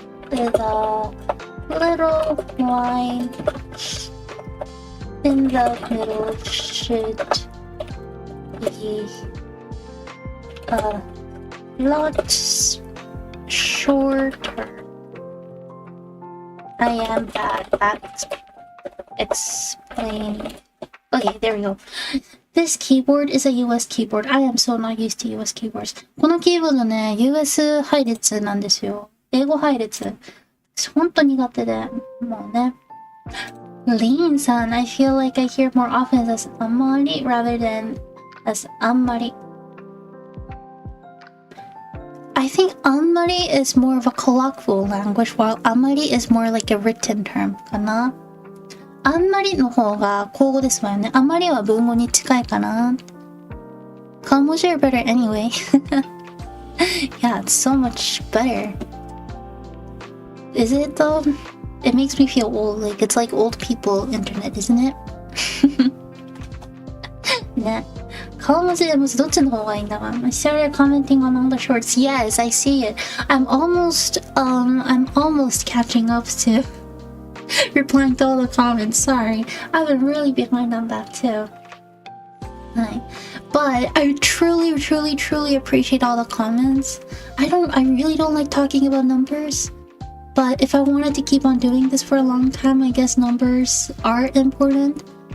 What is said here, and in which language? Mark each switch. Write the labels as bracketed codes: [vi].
[en] The little line in the middle should be a lot shorter. I am bad at explaining. Okay, there we go. This keyboard is a US keyboard. I am so not used to US keyboards. [ja] このキーボードね、US 配列なんですよ。英語配列。ほんと苦手で、もうね。 [en] Lean-san, I feel like I hear more often as amari rather than as ammari. I think ammari is more of a colloquial language, while amari is more like a written term [ja] かな。あんまりの方が口語ですわよね。あんまりは文語に近いかな。 [en] 顔文字 are better anyway. Yeah, it's so much better. Is it though? It makes me feel old. Like it's like old people internet, isn't it? [ja] ね。顔文字でもどっちの方がいいんだか。 [en] I started commenting on all the shorts. Yes, I see it. I'm almost catching up to replying to all the comments. Sorry, I've been really behind on that too. But I truly appreciate all the comments. I really don't like talking about numbers. But if I wanted to keep on doing this for a long time, I guess numbers are important.